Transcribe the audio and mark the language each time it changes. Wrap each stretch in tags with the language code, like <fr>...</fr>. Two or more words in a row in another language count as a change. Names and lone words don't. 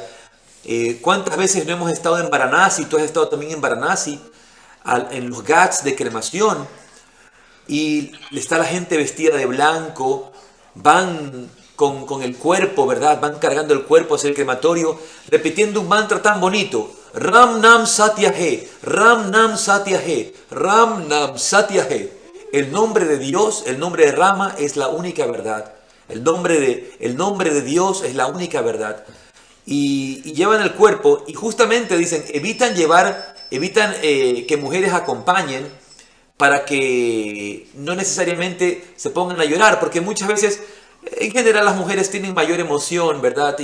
<es>¿Cuántas veces no hemos estado en Varanasi? Tú has estado también en Varanasi, en los ghats de cremación, y está la gente vestida de blanco, van con el cuerpo, ¿verdad? Van cargando el cuerpo hacia el crematorio, repitiendo un mantra tan bonito:</es> <hi>Ram Nam Satya He, Ram Nam Satya He, Ram Nam Satya He.</hi> <es>El nombre de Dios, el nombre de Rama es la única verdad. El nombre de Dios es la única verdad. Y llevan el cuerpo, y justamente dicen, evitan que mujeres acompañen para que no necesariamente se pongan a llorar, porque muchas veces, en general, las mujeres tienen mayor emoción, ¿verdad?</es>